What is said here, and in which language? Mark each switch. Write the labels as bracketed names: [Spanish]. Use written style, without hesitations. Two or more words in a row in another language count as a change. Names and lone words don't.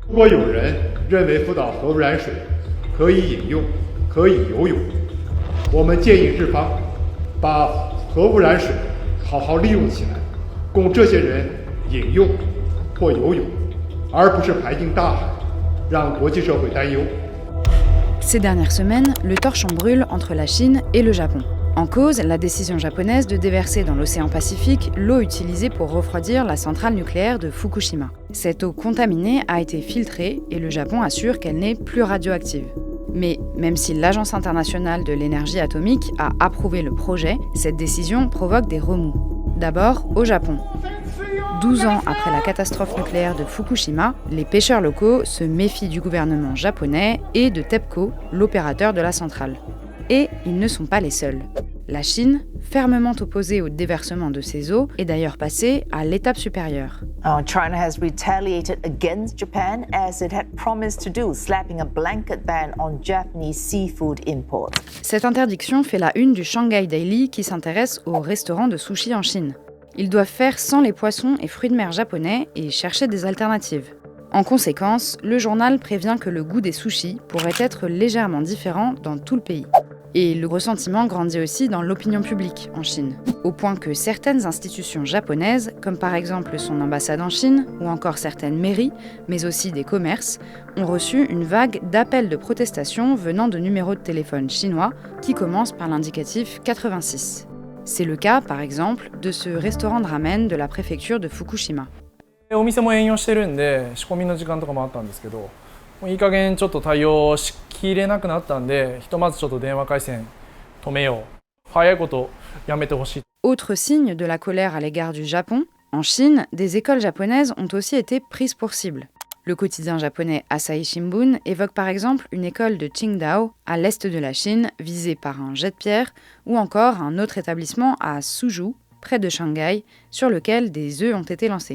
[Chinese] 如果有人认为福岛核污染水可以饮用、可以游泳，我们建议日方把核污染水好好利用起来，供这些人饮用或游泳，而不是排进大海，让国际社会担忧。 [French] Ces dernières semaines, le torchon brûle entre la Chine et le Japon. En cause, la décision japonaise de déverser dans l'océan Pacifique l'eau utilisée pour refroidir la centrale nucléaire de Fukushima. Cette eau contaminée a été filtrée et le Japon assure qu'elle n'est plus radioactive. Mais même si l'Agence internationale de l'énergie atomique a approuvé le projet, cette décision provoque des remous. D'abord au Japon. 12 ans après la catastrophe nucléaire de Fukushima, les pêcheurs locaux se méfient du gouvernement japonais et de TEPCO, l'opérateur de la centrale. Et ils ne sont pas les seuls. La Chine, fermement opposée au déversement de ces eaux, est d'ailleurs passée à l'étape supérieure. [English] China has retaliated against Japan as it had promised to do, slapping a blanket ban on Japanese seafood imports. [French] Cette interdiction fait la une du Shanghai Daily qui s'intéresse aux restaurants de sushi en Chine. Ils doivent faire sans les poissons et fruits de mer japonais et chercher des alternatives. En conséquence, le journal prévient que le goût des sushis pourrait être légèrement différent dans tout le pays. Et le ressentiment grandit aussi dans l'opinion publique en Chine, au point que certaines institutions japonaises, comme par exemple son ambassade en Chine ou encore certaines mairies, mais aussi des commerces, ont reçu une vague d'appels de protestation venant de numéros de téléphone chinois qui commencent par l'indicatif 86. C'est le cas, par exemple, de ce restaurant de ramen de la préfecture de Fukushima. [Japanese] お店も営業してるんで仕込みの時間とかもあったんですけど、もういい加減ちょっと対応しきれなくなったんで、ひとまずちょっと電話回線止めよう。早いことやめてほしい。 [French] Autre signe de la colère à l'égard du Japon, en Chine, des écoles japonaises ont aussi été prises pour cible. Le quotidien japonais Asahi Shimbun évoque par exemple une école de Qingdao, à l'est de la Chine, visée par un jet de pierre, ou encore un autre établissement à Suzhou, près de Shanghai, sur lequel des œufs ont été lancés.